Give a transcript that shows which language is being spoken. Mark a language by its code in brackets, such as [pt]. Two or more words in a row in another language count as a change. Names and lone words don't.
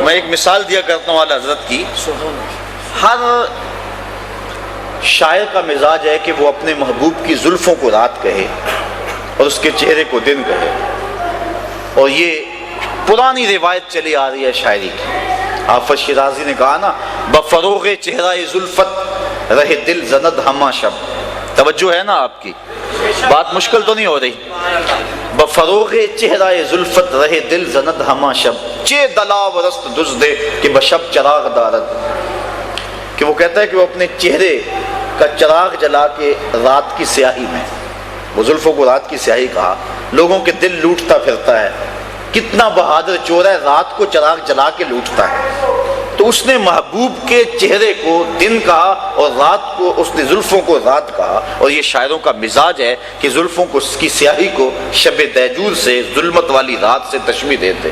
[ur] میں ایک مثال دیا کرتا ہوں اعلیٰ حضرت کی۔ ہر شاعر کا مزاج ہے کہ وہ اپنے محبوب کی زلفوں کو رات کہے اور اس کے چہرے کو دن کہے، اور یہ پرانی روایت چلی آ رہی ہے شاعری کی۔ حافظ شیرازی نے کہا نا: [fa] بفروغ چہرہ زلفت رہے دل زند ہمہ شب۔ [ur] توجہ ہے نا آپ کی، بات مشکل تو نہیں ہو رہی۔ [fa] بفروغ چہرہ زلفت رہے دل زند ہمہ شب، چے دلا و رست دزدے کہ بشب چراغ دارد۔ [ur] کہ وہ کہتا ہے کہ وہ اپنے چہرے کا چراغ جلا کے رات کی سیاہی میں، وہ زلفوں کو رات کی سیاہی کہا، لوگوں کے دل لوٹتا پھرتا ہے، کتنا بہادر چور ہے، رات کو چراغ جلا کے لوٹتا ہے۔ تو اس نے محبوب کے چہرے کو دن کہا اور رات کو اس نے زلفوں کو رات کہا، اور یہ شاعروں کا مزاج ہے کہ زلفوں کو کی سیاہی کو شب دیجور سے، ظلمت والی رات سے تشبیہ دیتے۔